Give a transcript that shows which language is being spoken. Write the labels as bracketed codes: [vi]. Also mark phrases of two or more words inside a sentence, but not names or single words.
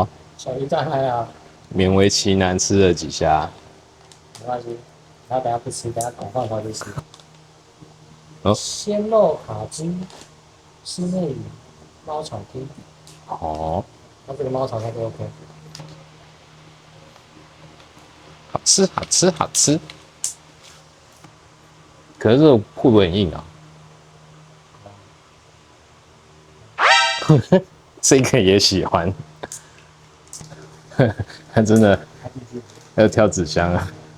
[zh] 小魚站嗨啊！勉為其難吃了幾下，沒關係，他等下不吃，等下廣泛化就吃。哦，鮮肉卡茲、虱目魚、貓草丁。哦，那這個貓草應該就 OK。好吃，好吃，好吃。可是這個會不會很硬啊？這個也喜歡。他真的要挑紙箱啊！